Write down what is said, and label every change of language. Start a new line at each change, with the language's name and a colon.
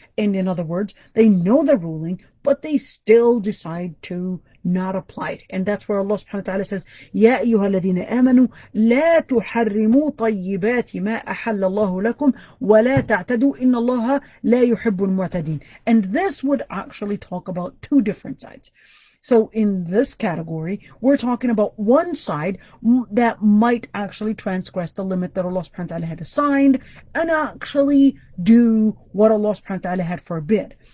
English: And in other words, they know the ruling, but they still decide to not apply it. And that's where Allah subhanahu wa ta'ala says,
Arabic: يَا أَيُّهَا الَّذِينَ آمَنُوا لَا تُحَرِّمُوا طَيِّبَاتِ مَا أَحَلَّ اللَّهُ لَكُمْ وَلَا تَعْتَدُوا إِنَّ اللَّهَ لَا يُحِبُّ الْمُعْتَدِينَ.
English: And this would actually talk about two different sides. So in this category, we're talking about one side that might actually transgress the limit that Allah subhanahu wa ta'ala had assigned and actually do what Allah subhanahu wa ta'ala had forbid.